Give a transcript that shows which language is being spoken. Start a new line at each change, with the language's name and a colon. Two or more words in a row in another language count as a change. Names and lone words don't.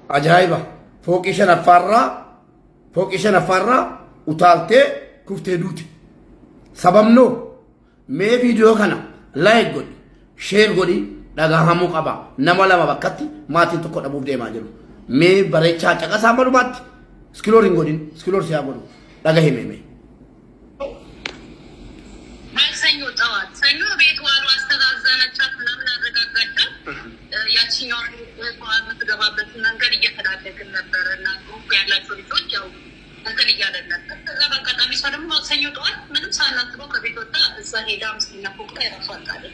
Oromo: ajaa'iba fooqii shanaffaarraa utaaltee kuftee duute sababnoo mee viidiyoo kana laayik godhi sheer godhi dhagahamuu qaba nama lama bakkatti maatiin tokko dhabuuf deemaa jiru mee bareechaa caqasaa malumaatti iskiloor hin godhin iskiloor siyaa godhu dhaga himee
Amharic: ማክሰኞ ጠዋት ሰኞ ቤት ዋሉ አስተዛዘነቻት ምናምን አረጋጋቻት። ያቺኛው ቤቷን የምትገባበት መንገድ እየተዳደግን ነበረ እና ግሩፕ ያላቸው ልጆች ያው እንትን እያለን ነበር። ከዛ በአጋጣሚ እሷ ደግሞ ማክሰኞ ጠዋት ምንም ሳናስበው ከቤት ወጣ እዛ ሄዳ አምስተኛ ፎቅ ላይ ራሷን ጣለች።